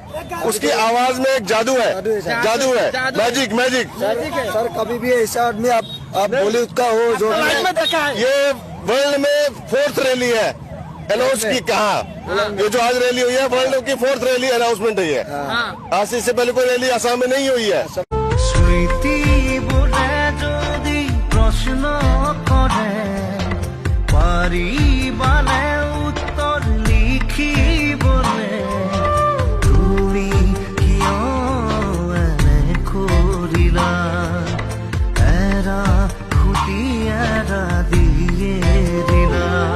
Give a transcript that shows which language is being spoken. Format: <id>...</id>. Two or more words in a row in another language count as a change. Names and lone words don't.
<hi>उसकी आवाज में एक जादू है, मैजिक। सर कभी भी ऐसा आदमी आप बॉलीवुड का हो जो लाइफ में देखा है। ये वर्ल्ड में 4th रैली है अनाउंस की। कहा ये जो आज रैली हुई है वर्ल्ड की 4th रैली अनाउंसमेंट हुई है। आज से पहले कोई रैली आसाम में नहीं हुई है।</hi> <as>স্মৃতি বোলে যদি প্ৰশ্ন কৰে, পাৰিবানে উত্তৰ লিখিবলে, তুমি কিয় এনে কৰিলা, এৰা খুটি এৰা দিয়ে দিলা,</as>